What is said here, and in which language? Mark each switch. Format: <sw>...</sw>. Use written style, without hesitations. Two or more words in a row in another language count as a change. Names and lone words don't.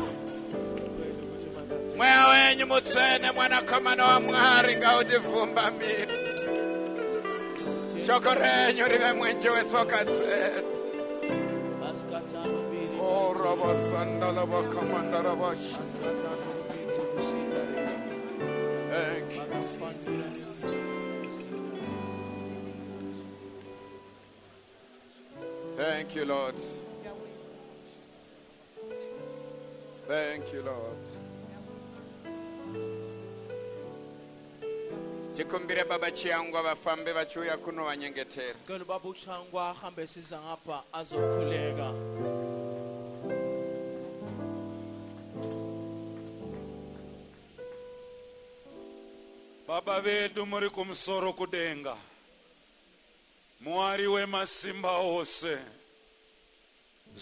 <sn>Mweya wenyu mutsvene mwanakomana wa Mwari ngautivhumbamire. Shoko renyu rive mwenje wetsoka dzedu. Oh, Rabba Sandala Bakamanda Rabash.</sn> <en>Thank you. Thank you, Lord. Thank you, Lord.</en> <sn>Tikumbire Baba Chiangwa vafambe vachiuya kuno vanyengetera.</sn> <nd>Ngani baba uchangwa ahambe siza ngapha azokhuleka.</nd> <sn>Baba vedu muri kumusoro kudenga. Mwari wemasimba ose.</sn>